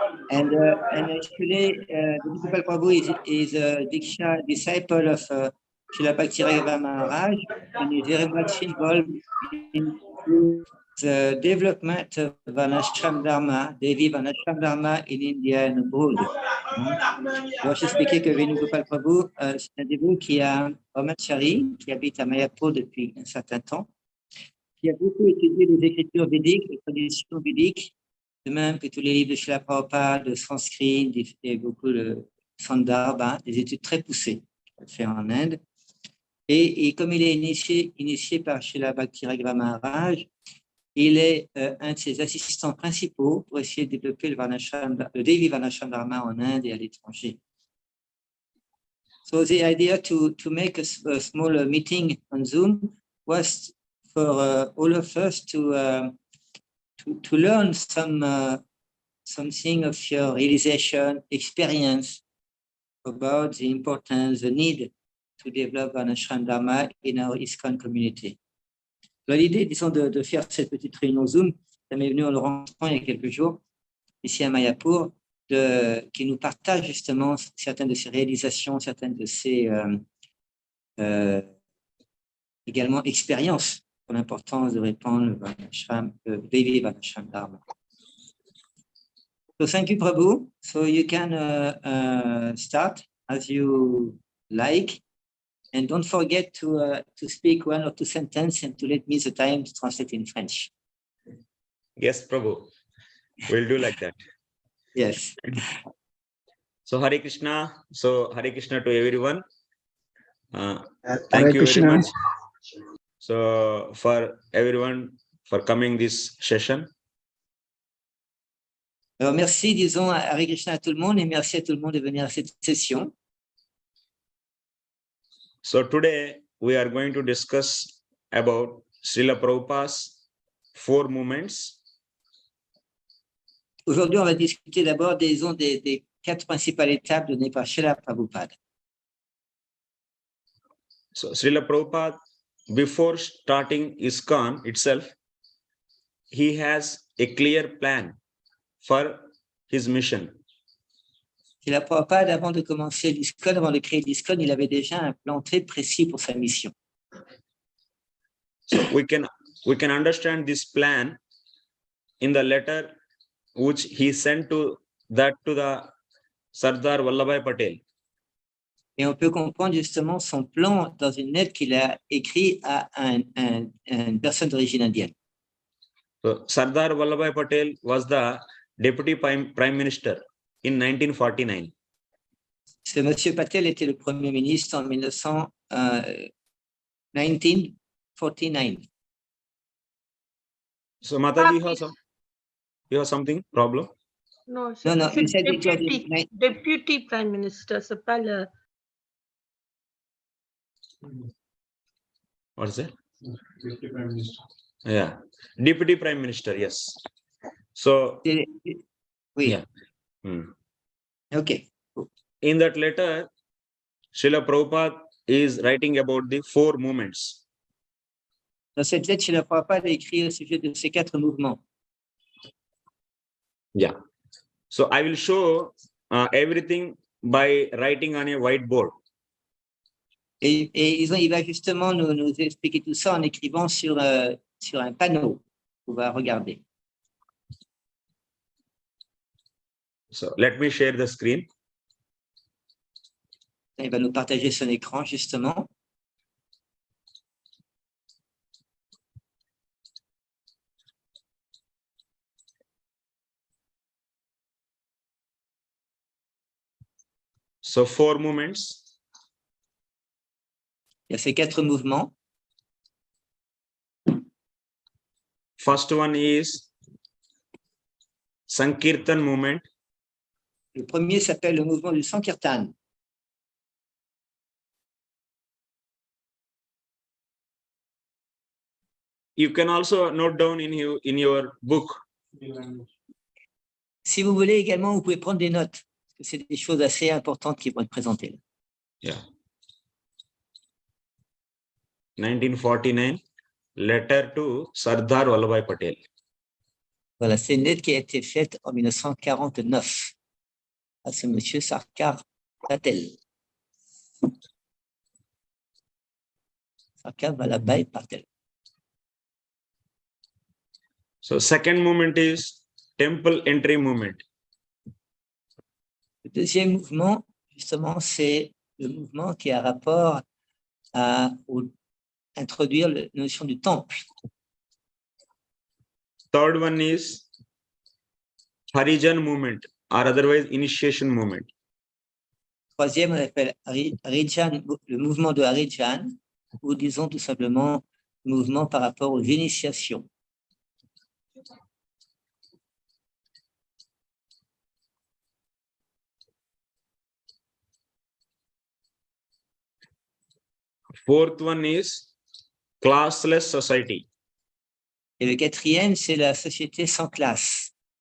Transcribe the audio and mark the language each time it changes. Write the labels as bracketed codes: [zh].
[en] And actually, Venugopal Prabhu is a Diksha disciple of Śrīla Bhakti Maharaj, and is very much involved in the development of Varnashram Dharma, Devi Varnashram Dharma in India and abroad. [fr] Alors, je expliquais que Venugopal Prabhu, c'est un dévot qui a Brahmachari, qui habite à Mayapur depuis un certain temps, qui a beaucoup étudié les écritures védiques, les traditions védiques, de même que tous les livres de Śrīla Prabhupāda, de sanskrit, et beaucoup de Sandarbha, des études très poussées à faire en Inde. Et comme il est initié par Śrīla Bhakti-Raghuva Maharaj, il est un de ses assistants principaux pour essayer de développer le Daiva Varnasrama en Inde et à l'étranger. [en] So the idea to make a small meeting on Zoom was for all of us to learn something of your realization, experience about the importance, the need to develop Varnashram Dharma in our ISKCON community. [fr] L'idée, disons, de faire cette petite réunion Zoom, ça m'est venu en le rencontrant il y a quelques jours, ici à Mayapur, qui nous partage justement certaines de ses réalisations, certaines de ses également expériences pour l'importance de répandre le Daiva Varnashram Dharma. [en] So thank you, Prabhu. So you can start as you like. And don't forget to speak 1 or 2 sentences and to let me the time to translate in French. Yes, Prabhu. We'll do like that. Yes. So Hare Krishna. So Hare Krishna to everyone. Hare Thank you Krishna. very much. So for everyone for coming this session. [fr] Alors merci, disons, à Hare Krishna à tout le monde et merci à tout le monde de venir à cette session. [en] So today we are going to discuss about Śrīla Prabhupāda's 4 movements. [fr] Aujourd'hui, on va discuter d'abord des 4 principales étapes données par Śrīla Prabhupāda. [en] So Śrīla Prabhupada, before starting ISKCON itself, he has a clear plan for his mission. [fr] Śrīla Prabhupāda, avant de commencer l'ISKCON, avant de créer l'ISKCON, il avait déjà un plan très précis pour sa mission. [en] So we can understand this plan in the letter which he sent to the Sardar Vallabhbhai Patel. [fr] Et on peut comprendre justement son plan dans une lettre qu'il a écrite à une personne d'origine indienne. [en] So Sardar Vallabhbhai Patel was the deputy prime minister in 1949. [fr] Ce monsieur Patel était le premier ministre en 1949. [en] So Mataji, you have something problem? No, No, [fr] c'est [en] he said it was deputy prime minister, [fr] c'est pas le. [en] What is it? Deputy prime minister. Yeah, deputy prime minister. Yes. So [fr] Oui. [en] yeah. Okay. In that letter, Śrīla Prabhupada is writing about the 4 movements. [fr] Dans cette lettre, Śrīla Prabhupāda a écrit au sujet de ces 4 mouvements. [en] Yeah. So I will show everything by writing on a whiteboard. [fr] Et il va justement nous expliquer tout ça en écrivant sur un panneau qu'on va regarder. [en] So let me share the screen. [fr] Il va nous partager son écran justement. [en] So 4 movements. [fr] Il y a ces 4 mouvements. [en] First one is Sankirtan movement. [fr] Le premier s'appelle le mouvement du Sankirtan. [en] You can also note down in your book. [fr] Si vous voulez également, vous pouvez prendre des notes, parce que c'est des choses assez importantes qui vont être présentées. [en] Yeah. 1949, letter to Sardar Vallabhbhai Patel. [fr] Voilà, c'est une lettre qui a été faite en 1949 à ce monsieur Sardar Patel. [en] Sardar Vallabhbhai Patel. So second movement is temple entry movement. [fr] Le deuxième mouvement, justement, c'est le mouvement qui a rapport à introduire la notion du temple. [en] Third one is Harijan movement or otherwise initiation movement. [fr] Troisième, on appelle Harijan, le mouvement de Harijan, ou disons tout simplement mouvement par rapport aux initiations. [en] Fourth one is classless society. [fr] Et le quatrième, c'est la société sans classe.